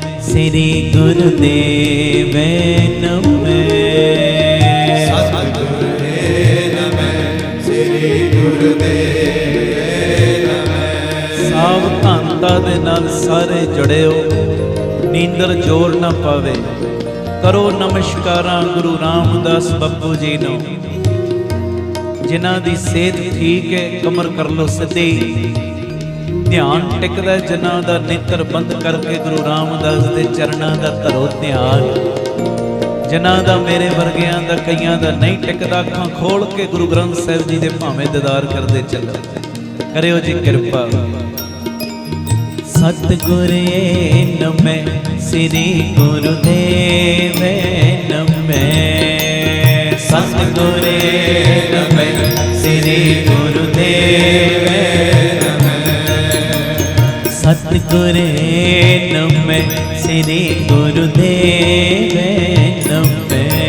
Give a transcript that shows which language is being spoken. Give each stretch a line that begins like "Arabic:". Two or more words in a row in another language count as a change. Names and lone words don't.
Sanskrit: श्री गुरुदेव नमः।
Punjabi: ਸਾਵਧਾਨਤਾ ਦੇ ਨਾਲ ਸਾਰੇ ਜੁੜਿਓ, ਨੀਂਦਰ ਜੋਰ ਨਾ ਪਾਵੇ। ਕਰੋ ਨਮਸਕਾਰਾਂ ਗੁਰੂ ਰਾਮਦਾਸ ਬਾਪੂ ਜੀ ਨੂੰ, ਜਿਨ੍ਹਾਂ ਦੀ ਸਿਹਤ ਠੀਕ ਹੈ, ਕਮਰ ਕਰ ਲੋ ਸਿੱਧੀ। ਧਿਆਨ ਟਿਕਦਾ ਜਿਨ੍ਹਾਂ ਦਾ ਨੇਤਰ ਬੰਦ ਕਰਕੇ ਗੁਰੂ ਰਾਮਦਾਸ ਦੇ ਚਰਣਾਂ ਦਾ ਧਰੋ ਧਿਆਨ। ਜਿਨ੍ਹਾਂ ਦਾ ਮੇਰੇ ਵਰਗਿਆਂ ਦਾ ਕਈਆਂ ਦਾ ਨਹੀਂ ਟਿਕਦਾ, ਅੱਖਾਂ ਖੋਲ੍ਹ ਕੇ ਗੁਰੂ ਗ੍ਰੰਥ ਸਾਹਿਬ ਜੀ ਦੇ ਭਾਵੇਂ ਦੀਦਾਰ ਕਰਦੇ ਚੱਲੋ। ਕਰਿਓ ਜੀ ਕਿਰਪਾ।
Sanskrit: सतगुर नमः श्री गुरुदेव नमः। सतगुर नमः श्री गुरुदेव नमः। सतगुर नमः श्री गुरुदेव नमः।